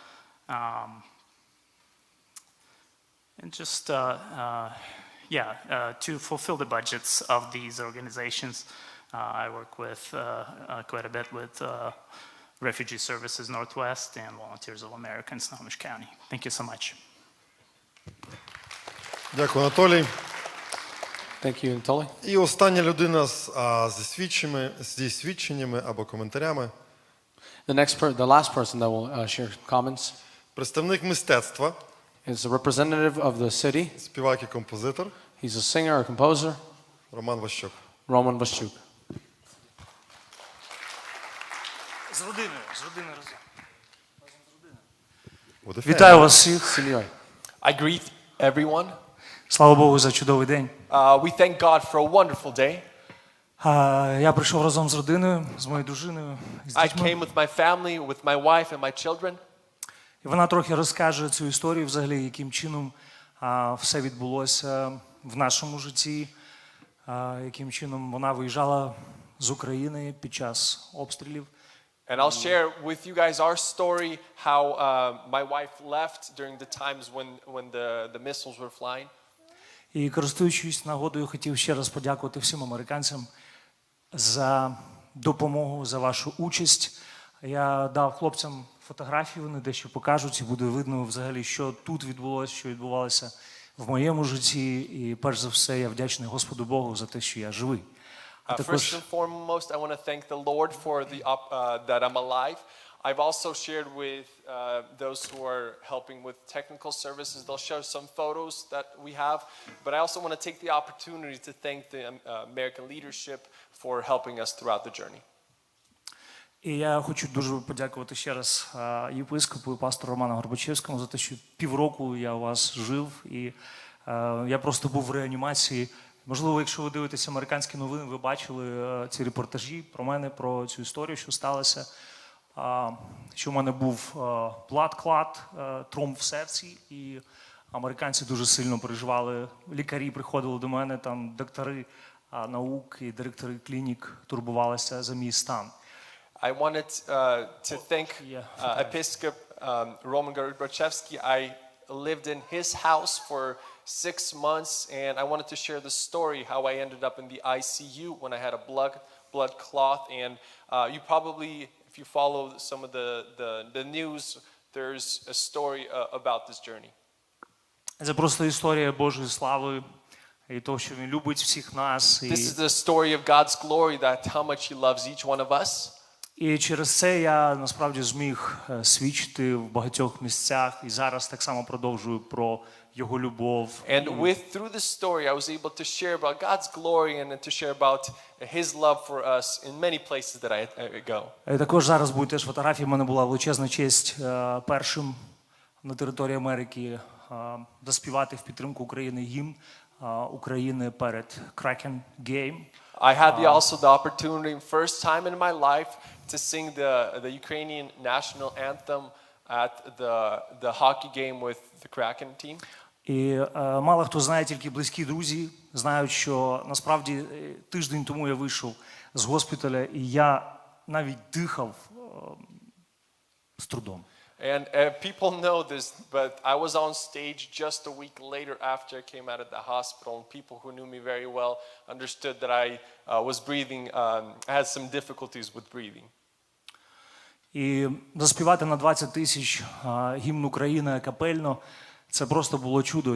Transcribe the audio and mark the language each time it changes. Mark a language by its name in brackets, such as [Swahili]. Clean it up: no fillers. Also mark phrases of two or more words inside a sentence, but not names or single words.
[English] And just, to fulfill the budgets of these organizations, I work with quite a bit with Refugee Services Northwest and Volunteers of America in Snohomish County. Thank you so much. [Ukrainian] Дякую, Анатолій. [English] Thank you, Anatoly. [Ukrainian] І остання людина зі свідченнями або коментарями. [English] The last person that will share comments [Ukrainian] Представник мистецтва, [English] is a representative of the city. [Ukrainian] співак і композитор [English] He's a singer or composer, Роман Ващук. Roman Vasyuk. [Ukrainian] З родиною разом. Вітаю вас всіх. Сім'єю. [English] I greet everyone. [Ukrainian] Слава Богу за чудовий день. [English] We thank God for a wonderful day. [Ukrainian] Я прийшов разом з родиною, з моєю дружиною, з [English] I [Ukrainian] дітьми. [English] came with my family, with my wife and my children. [Ukrainian] І вона трохи розкаже цю історію взагалі, яким чином все відбулося в нашому житті, яким чином вона виїжджала з України під час обстрілів. [English] And I'll share with you guys our story, how my wife left during the times when the missiles were flying. [Ukrainian] І користуючись нагодою, хотів ще раз подякувати всім американцям за допомогу, за вашу участь. Я дав хлопцям фотографії, вони дещо покажуть, і буде видно взагалі, що тут відбулося, що відбувалося в моєму житті. І перш за все, я вдячний Господу Богу за те, що я живий. [English] First and foremost, I want to thank the Lord for that I'm alive. I've also shared with those who are helping with technical services. They'll show some photos that we have. But I also want to take the opportunity to thank the American leadership for helping us throughout the journey. [Ukrainian] І я хочу дуже подякувати ще раз єпископу і пастору Роману Горбачевському за те, що півроку я у вас жив, і я просто був в реанімації. Можливо, якщо ви дивитеся американські новини, ви бачили ці репортажі про мене, про цю історію, що сталося. що в мене був [English] blood clot, [Ukrainian] тромб в серці, і американці дуже сильно переживали. Лікарі приходили до мене, там доктори наук і директори клінік турбувалися за мій стан. [English] I wanted to thank Episcopal Roman Gorbachevsky. I lived in his house for 6 months, and I wanted to share the story how I ended up in the ICU when I had a blood clot. And you probably, if you follow some of the news, there's a story about this journey. [Ukrainian] Це просто історія Божої слави і того, що він любить всіх нас. [English] This is the story of God's glory, that how much he loves each one of us. [Ukrainian] І через це я насправді зміг свідчити в багатьох місцях і зараз так само продовжую про його любов. [English] And through this story I was able to share about God's glory and to share about his love for us in many places that I go. [Ukrainian] І також зараз будуть теж фотографії. У мене була величезна честь першим на території Америки заспівати в підтримку України гімн України перед Kraken Game. [English] I had also the opportunity, first time in my life, to sing the Ukrainian national anthem at the hockey game with the Kraken team. [Ukrainian] І мало хто знає, тільки близькі друзі знають, що насправді тиждень тому я вийшов з госпіталя, і я навіть дихав з трудом. [English] And people know this, but I was on stage just a week later after I came out of the hospital, and people who knew me very well understood that I was breathing, I had some difficulties with breathing. [Ukrainian] І заспівати на 20 тисяч гімн України капельно – це просто було чудо.